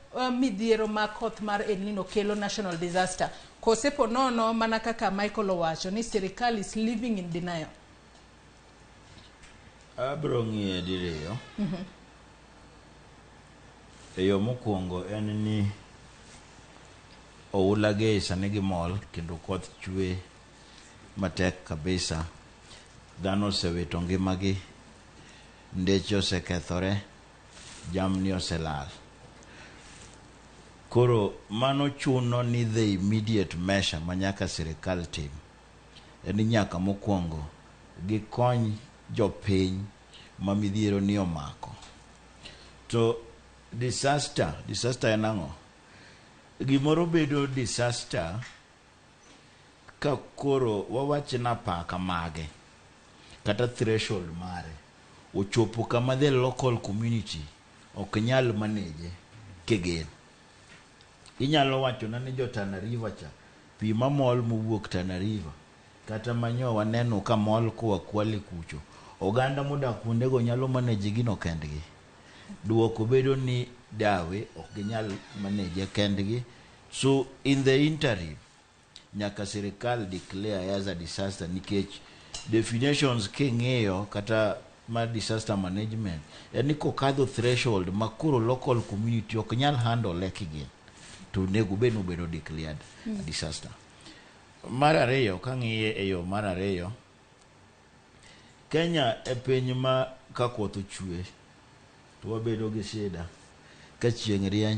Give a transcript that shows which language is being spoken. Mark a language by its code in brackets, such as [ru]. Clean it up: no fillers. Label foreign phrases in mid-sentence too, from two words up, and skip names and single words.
[luo] midhiero ma koth mar El Nino kelo [en] national disaster, [luo] kose po nono mana kaka Michael owacho ni sirkal [en] is living in denial? [luo] Abro ng'iye diriyo. Eyo mokwongo en ni oula ge sani gimol kendo koth chwe matek kabisa. Dhano osewito ngimagi, ndeche osekethore, jamni oselal. Koro mano chuno ni [en] the immediate measure [luo] ma nyaka sirkal tim en nyaka mokwongo gikony jopiny ma midhiero ni omako. To disaster en ang'o? Gimoro bedo disaster ka koro wawachna paka mage kata threshold mare ochopo kama [en] the local community [luo] ok nyal manage kegen. Inyalo wacho na ni jo Tana River cha pi mamol mowuok Tana River kata manyo waneno ka mol koa Kwale kucho, oganda modak kuondego nyalo manage gino kendgi. Duoko bedo ni dawe ok ginyal manage kendgi. [en] So in the interim [luo] nyaka sirkal [en] declare as a disaster, [luo] nikech definitions king'eyo kata ma [en] disaster management [luo] yani kokadho threshold makuro [en] local community [luo] ok nyal handle kigin, to nego bedo [en] declared a disaster. [luo] Mar ariyo, kang'iye e yo mar ariyo, Kenya e piny ma ka koth ochwe to wabedo gi shida ka chieng' rieny